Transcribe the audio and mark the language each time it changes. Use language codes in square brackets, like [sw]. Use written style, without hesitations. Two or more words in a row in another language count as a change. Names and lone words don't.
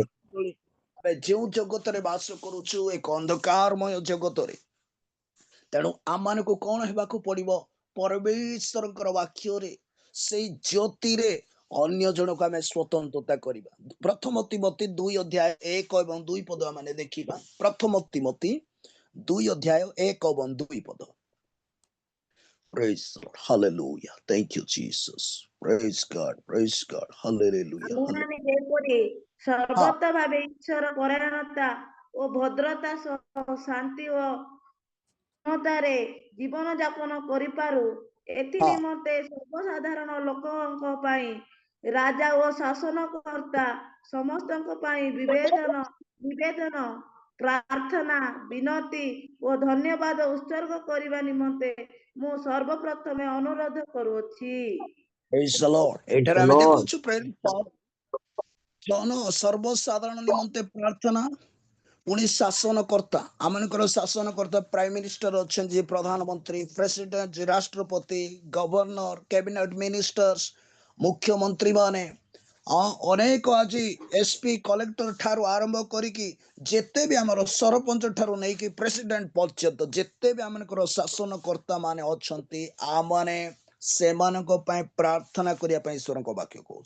[or] ଆମେ ଯେଉଁ ଜଗତରେ ବାସ କରୁଛୁ, ଏକ ଅନ୍ଧକାରମୟ ଜଗତରେ, ତେଣୁ ଆମମାନଙ୍କୁ କଣ ହେବାକୁ ପଡିବ? ପରମେଶ୍ୱରଙ୍କର ବାକ୍ୟରେ ସେଇ ଜ୍ୟୋତିରେ ଅନ୍ୟ ଜଣକୁ ଆମେ ସ୍ୱତନ୍ତ୍ରତା କରିବା। ପ୍ରଥମ ତିମୋଥୀ 2:1-2 ଆମେ ଦେଖିବା। ପ୍ରଥମ ତିମୋଥୀ 2:1-2। [en] Praise the Lord. Hallelujah. Thank you, Jesus. Praise God. Praise God. Hallelujah. [or] ଆମେମାନେ ଯେପରି ହଁ ସର୍ବତ ଭାବେ ଈଶ୍ୱର ପରାୟଣତା ଓ ଭଦ୍ରତା ସହ ଶାନ୍ତି ଓ କ୍ଷମତାରେ ଜୀବନ ଯାପନ କରିପାରୁ, ଏଥି ହଁ ନିମନ୍ତେ ସର୍ବସାଧାରଣ ଲୋକଙ୍କ ପାଇଁ ରାଜା ଓ ଶାସନକର୍ତ୍ତା ସମସ୍ତଙ୍କ ପାଇଁ ନିବେଦନ ପ୍ରାର୍ଥନା ବିନତି ଓ ଧନ୍ୟବାଦ ଉତ୍ସର୍ଗ କରିବା ନିମନ୍ତେ ମୁଁ ସର୍ବପ୍ରଥମେ ଅନୁରୋଧ କରୁଅଛି। [en] Praise the Lord. Praise [or] ଏଠାରେ [en] the [or] ଆମେ [en] Lord. ଦେଖୁଛୁ praise God. [or] ସର୍ବସାଧାରଣ ନିମନ୍ତେ ପ୍ରାର୍ଥନା, ପୁଣି ଶାସନକର୍ତ୍ତା, ଆମମାନଙ୍କର ଶାସନକର୍ତ୍ତା [en] prime minister [or] ଅଛନ୍ତି, ଯିଏ ପ୍ରଧାନମନ୍ତ୍ରୀ, ପ୍ରେସିଡେଣ୍ଟ, ଯିଏ ରାଷ୍ଟ୍ରପତି, ଗଭର୍ଣ୍ଣର, [en] cabinet ministers, [or] ମୁଖ୍ୟମନ୍ତ୍ରୀ ମାନେ, ଅନେକ ଆଜି [en] SP collector [or] ଠାରୁ ଆରମ୍ଭ କରିକି ଯେତେ ବି ଆମର ସରପଞ୍ଚ ଠାରୁ ନେଇକି ପ୍ରେସିଡେଣ୍ଟ ପର୍ଯ୍ୟନ୍ତ ଯେତେ ବି ଆମମାନଙ୍କର ଶାସନକର୍ତ୍ତା ମାନେ ଅଛନ୍ତି, ଆମମାନେ ସେମାନଙ୍କ ପାଇଁ ପ୍ରାର୍ଥନା କରିବା ପାଇଁ ଈଶ୍ୱରଙ୍କ ବାକ୍ୟ କହୁଛି।